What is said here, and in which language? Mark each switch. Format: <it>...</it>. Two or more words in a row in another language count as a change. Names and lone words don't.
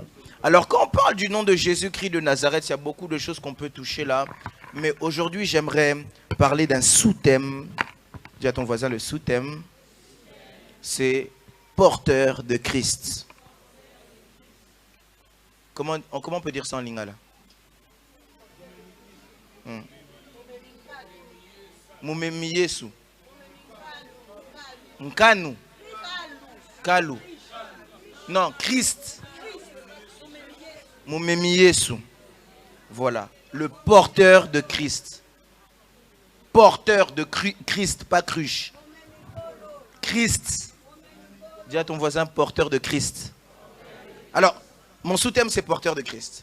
<fr>Alors quand on parle du nom de Jésus-Christ de Nazareth, il y a beaucoup de choses qu'on peut toucher là. Mais aujourd'hui, j'aimerais parler d'un sous-thème. Dis à ton voisin le sous-thème. c'est porteur de Christ. Comment on peut dire ça en lingala?</fr> <ln>Mumemi Yesu. Nkanu. Kalu.</ln> <fr>Non, Christ.</fr> <ln>Mumemi Yesu.</ln> <fr>Voilà. Le porteur de Christ. Porteur de Christ, pas cruche. Christ. Dis à ton voisin, porteur de Christ. Alors, mon sous-thème, c'est porteur de Christ.</fr>